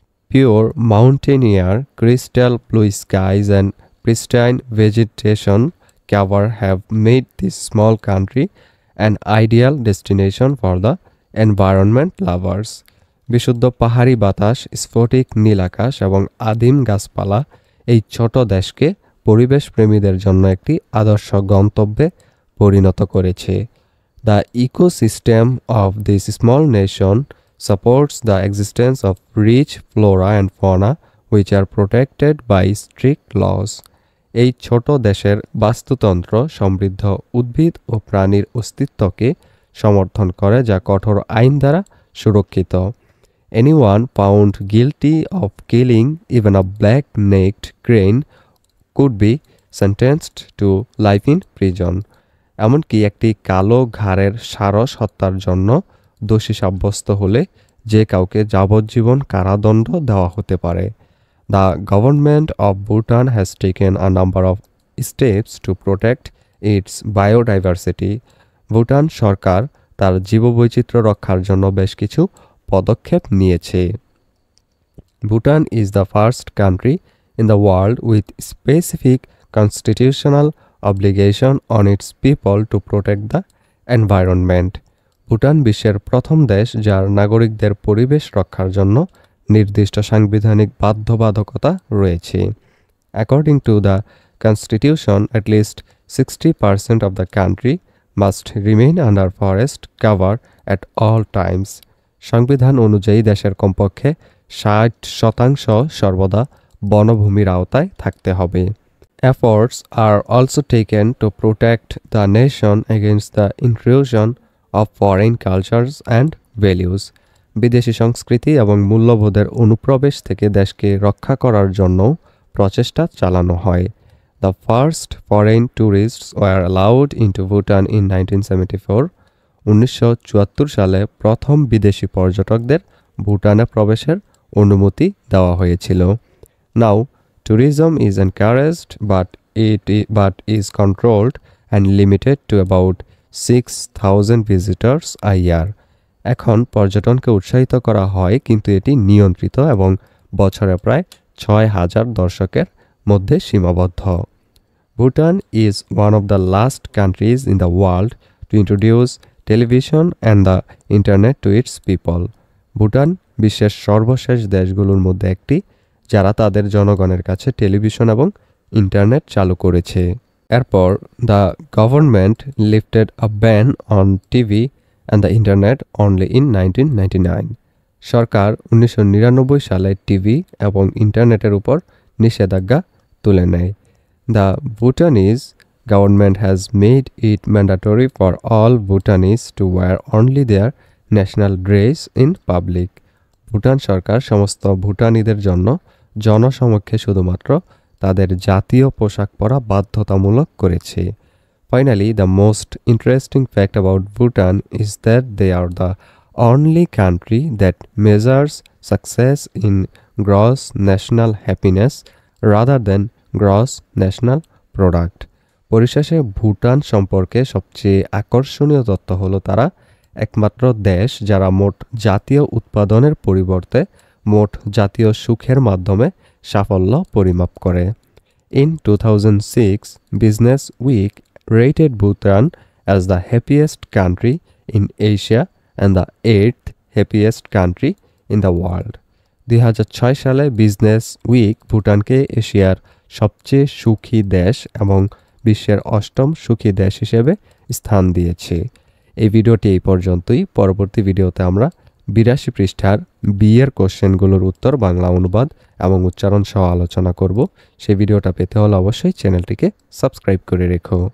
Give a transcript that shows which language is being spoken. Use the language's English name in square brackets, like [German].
[English] Pure mountain air, crystal blue skies and pristine vegetation cover have made this small country an ideal destination for the environment lovers. [Bangla] বিশুদ্ধ পাহাড়ি বাতাস, স্ফটিক নীল আকাশ এবং আদিম গাছপালা এই ছোট দেশকে পরিবেশ প্রেমীদের জন্য একটি আদর্শ গন্তব্যে পরিণত করেছে। [English] The ecosystem of this small nation supports the existence of rich flora and fauna which are protected by strict laws. [Bangla] এই ছোট দেশের বাস্তুতন্ত্র সমৃদ্ধ উদ্ভিদ ও প্রাণীর অস্তিত্বকে সমর্থন করে যা কঠোর আইন দ্বারা সুরক্ষিত। [English] Anyone found guilty of killing even a black-necked crane could be sentenced to life in prison. [Bangla] এমনকি একটি কালো ঘাড়ের সারস হত্যার জন্য দোষী সাব্যস্ত হলে যে কাউকে যাবজ্জীবন কারাদণ্ড দেওয়া হতে পারে। [English] The government of Bhutan has taken a number of steps to protect its biodiversity. [Bangla] Bhutan সরকার তার জীববৈচিত্র্য রক্ষার জন্য বেশ কিছু পদক্ষেপ নিয়েছে। [English] Bhutan is the first country in the world with specific constitutional obligation on its people to protect the environment. [Bangla] Bhutan বিশ্বের প্রথম দেশ যার নাগরিকদের পরিবেশ রক্ষার জন্য নির্দিষ্ট সাংবিধানিক বাধ্যবাধকতা রয়েছে। [English] According to the constitution, at least 60% of the country must remain under forest cover at all times. [Bangla] সংবিধান অনুযায়ী দেশের কমপক্ষে 60% সর্বদা বনভূমির আওতায় থাকতে হবে। [English] Efforts are also taken to protect the nation against the intrusion of foreign cultures and values. [Bangla] বিদেশি সংস্কৃতি এবং মূল্যবোধের অনুপ্রবেশ থেকে দেশকে রক্ষা করার জন্য প্রচেষ্টা চালানো হয়। [English] The first foreign tourists were allowed into Bhutan in 1974. [Bangla] 1974 সালে প্রথম বিদেশি পর্যটকদের ভুটানে প্রবেশের অনুমতি দেওয়া হয়েছিল। [English] Now tourism is encouraged but is controlled and limited to about 6,000 visitors a year. [Bangla] এখন পর্যটনকে উৎসাহিত করা হয় কিন্তু এটি নিয়ন্ত্রিত এবং বছরে প্রায় 6,000 দর্শকের মধ্যে সীমাবদ্ধ। [English] Bhutan is one of the last countries in the world to introduce television and the internet to its people. [Bangla] Bhutan বিশ্বের সর্বশেষ দেশগুলোর মধ্যে একটি যারা তাদের জনগণের কাছে টেলিভিশন এবং ইন্টারনেট চালু করেছে। এরপর [English] The government lifted a ban on TV and the internet only in 1999। [Bangla] সরকার 1999 সালে টিভি এবং ইন্টারনেটের উপর নিষেধাজ্ঞা তুলে নেয়। [English] The Bhutanese government has made it mandatory for all Bhutanese to wear only their national dress in public. [Bangla] Bhutan সরকার সমস্ত ভুটানিদের জন্য জনসমক্ষে শুধুমাত্র তাদের জাতীয় পোশাক পরা বাধ্যতামূলক করেছে। [English] Finally, the most interesting fact about Bhutan is that they are the only country that measures success in gross national happiness rather than gross national product. [Bangla] পরিশেষে ভুটান সম্পর্কে সবচেয়ে আকর্ষণীয় তথ্য হলো তারা একমাত্র দেশ যারা মোট জাতীয় উৎপাদনের পরিবর্তে মোট জাতীয় সুখের মাধ্যমে সাফল্য পরিমাপ করে। [English] In 2006, Business Week rated Bhutan as the happiest country in Asia and the 8th happiest country in the world. [Bangla] 2006 সালে বিজনেস উইক ভুটানকে এশিয়ার সবচেয়ে সুখী দেশ এবং বিশ্বের 8ম সুখী দেশ হিসেবে স্থান দিয়েছে। এই ভিডিওটি এই পর্যন্তই। পরবর্তী ভিডিওতে আমরা 82 পৃষ্ঠার বিয়ের কোশ্চেনগুলোর উত্তর বাংলা অনুবাদ এবং উচ্চারণ সহ আলোচনা করব। সেই ভিডিওটা পেতে হলে অবশ্যই চ্যানেলটিকে সাবস্ক্রাইব করে রেখো।